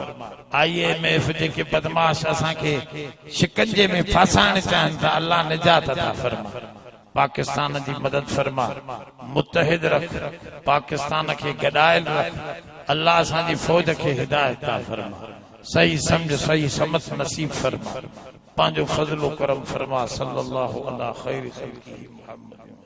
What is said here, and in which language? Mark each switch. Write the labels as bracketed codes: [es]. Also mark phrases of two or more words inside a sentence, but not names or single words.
[sd] IMF जेके बदमाश असांखे शिकंजे में फासाइण चाहिनि था, अल्लाह निजात अता फरमा। पाकिस्तान जी मदद फरमा, मुतहिद रख, पाकिस्तान खे गॾायल रख। अल्लाह असांजी फौज खे हिदायत अता फरमा, सही समझ सही समझ नसीब फरमा, पांजो फजलो करम फरमा। [ar] صلى الله على خير خلقه محمد.